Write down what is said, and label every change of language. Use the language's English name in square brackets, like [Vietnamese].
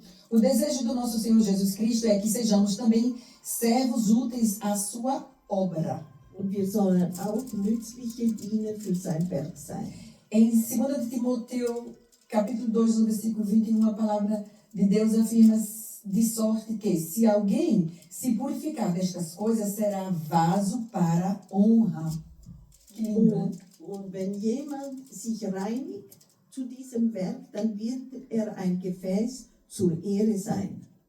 [Portuguese] O desejo do nosso Senhor Jesus Cristo é que sejamos também servos úteis à sua obra. [German] Und wir sollen auch nützliche Diener für sein Werk sein. [Portuguese] Em 2 Timóteo, capítulo 2, no versículo 21, a palavra de Deus afirma de sorte que, se alguém se purificar destas coisas, será vaso para honra. Que lindo. [German] Und wenn jemand sich reinigt zu diesem Werk, dann wird er ein Gefäß zur Ehre sein.